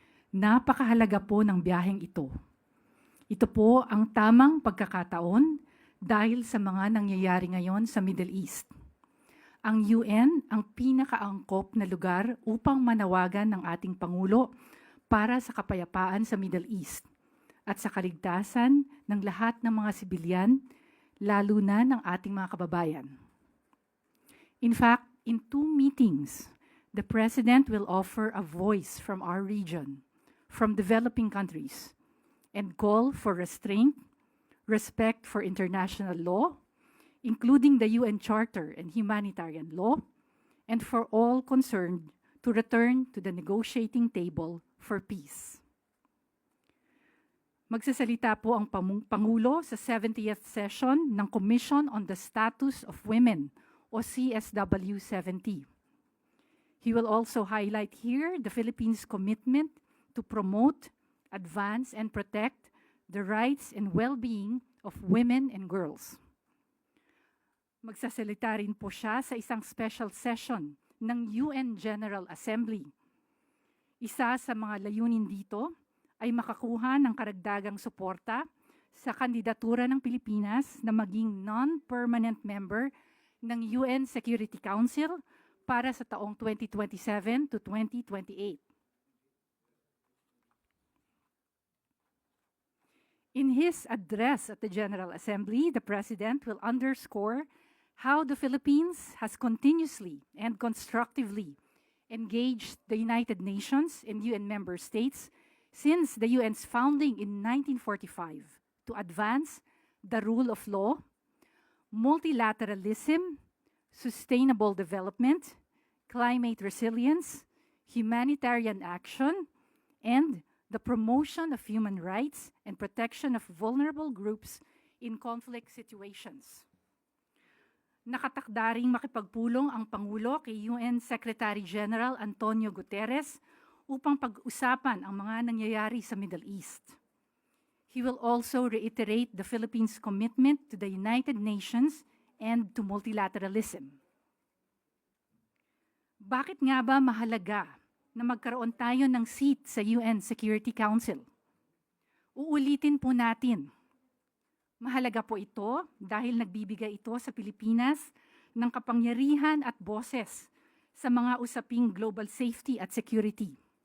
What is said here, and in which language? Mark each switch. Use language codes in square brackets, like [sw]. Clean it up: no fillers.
[tl] Napakahalaga po ng biyaheng ito. Ito po ang tamang pagkakataon dahil sa mga nangyayari ngayon sa Middle East. Ang UN ang pinakaangkop na lugar upang manawagan ng ating Pangulo para sa kapayapaan sa Middle East at sa kaligtasan ng lahat ng mga sibilyan, lalo na ng ating mga kababayan. [en] In fact, in 2 meetings, the President will offer a voice from our region, from developing countries, and call for restraint, respect for international law, including the UN Charter and humanitarian law, and for all concerned to return to the negotiating table for peace. [tl] Magsasalita po ang Pangulo sa 70th session ng Commission on the Status of Women o CSW70. [en] He will also highlight here the Philippines' commitment to promote, advance, and protect the rights and well-being of women and girls. [tl] Magsasalita rin po siya sa isang special session ng UN General Assembly. Isa sa mga layunin dito ay makakuha ng karagdagang suporta sa kandidatura ng Pilipinas na maging non-permanent member ng UN Security Council para sa taong 2027 to 2028. [en] In his address at the General Assembly, the President will underscore how the Philippines has continuously and constructively engaged the United Nations and UN member states since the UN's founding in 1945 to advance the rule of law, multilateralism, sustainable development, climate resilience, humanitarian action, and the promotion of human rights and protection of vulnerable groups in conflict situations. [tl] Nakatakda ring makipagpulong ang Pangulo kay UN Secretary General Antonio Guterres upang pag-usapan ang mga nangyayari sa Middle East. [en] He will also reiterate the Philippines' commitment to the United Nations and to multilateralism. [tl] Bakit nga ba mahalaga na magkaroon tayo ng seat sa UN Security Council? Uulitin po natin. Mahalaga po ito dahil nagbibigay ito sa Pilipinas ng kapangyarihan at boses sa mga usaping global safety at security.